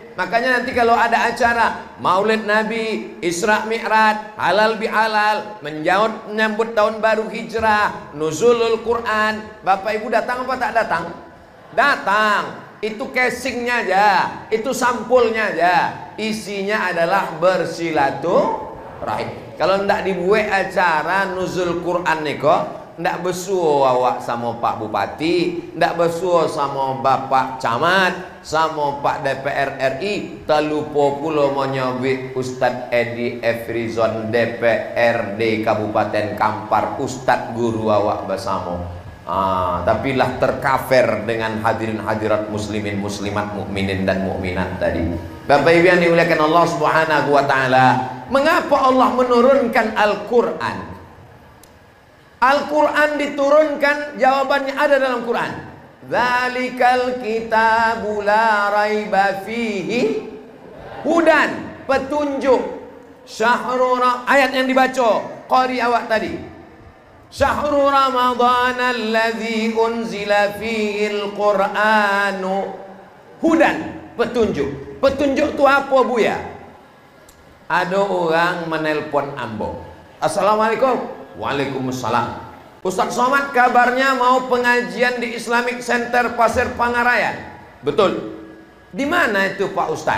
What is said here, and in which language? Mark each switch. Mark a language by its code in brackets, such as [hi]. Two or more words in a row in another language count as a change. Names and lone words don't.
[id] Makanya nanti kalau ada acara Maulid Nabi, Isra Mi'raj, halal bihalal, menyambut tahun baru Hijrah, nuzulul Quran, Bapak Ibu datang apa tak datang? Datang. Itu casingnya aja, itu sampulnya aja. Isinya adalah bersilaturahim. [min] Kalau ndak dibuat acara nuzul Quran nih kok, ndak besuo awak sama Pak Bupati, ndak besuo sama Bapak Camat, sama Pak DPR RI, terlupa pula menyebut Ustadz Edi Efrizon DPRD Kabupaten Kampar, Ustadz guru awak bersama. [id] Tapi lah tercover dengan hadirin hadirat muslimin muslimat mukminin dan mukminat tadi. Bapak Ibu yang dimuliakan Allah [ar] Subhanahu wa taala, [id] mengapa Allah menurunkan Al-Qur'an? Al-Quran diturunkan, jawabannya ada dalam Quran. [ar] Dzalikal kitabu la raiba fihi hudan, [id] petunjuk. Ayat yang dibaca qari awak tadi. [ar] Syahrul Ramadhan alladzi unzila fihil Qur'anu hudan, [id] petunjuk. Petunjuk itu apa Buya? Ada orang menelpon ambo. [ar] Assalamualaikum. Waalaikumsalam. [id] Ustaz Somad kabarnya mau pengajian di Islamic Center Pasir Pangarayan. Betul. Di mana itu Pak Ustaz?